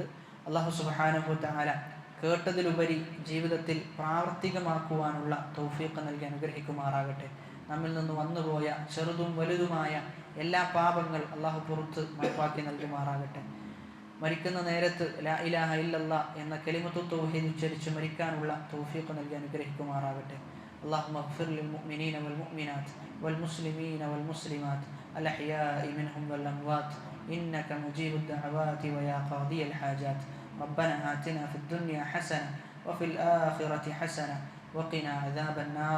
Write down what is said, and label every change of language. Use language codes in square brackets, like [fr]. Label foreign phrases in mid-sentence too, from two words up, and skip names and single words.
[ar] الله سبحانه وتعالى [ml] കേട്ടതിലുപരി ജീവിതത്തിൽ പ്രാവർത്തികമാക്കുവാനുള്ള തൗഫീഖ് നൽകി അനുഗ്രഹിക്കുമാറാകട്ടെ. നമ്മിൽ നിന്ന് വന്നുപോയ ചെറുതും വലുതുമായ എല്ലാ പാപങ്ങൾ അല്ലാഹു പുറത്ത് മാപ്പാക്കി നൽകുമാറാകട്ടെ. മരിക്കുന്ന നേരത്ത് [ar] لا إله إلا الله [ml] എന്ന [ar] كلمة التوحيد [ml] ഉച്ചരിച്ച് മരിക്കാനുള്ള തൗഫീഖ് നൽകി അനുഗ്രഹിക്കുമാറാകട്ടെ. [ar] اللهم اغفر للمؤمنين والمؤمنات والمسلمين والمسلمات الأحياء منهم والأموات إنك مجيب الدعوات ويا قاضي الحاجات. ربنا آتنا في الدنيا حسنة وفي الآخرة حسنة وقنا عذاب النار.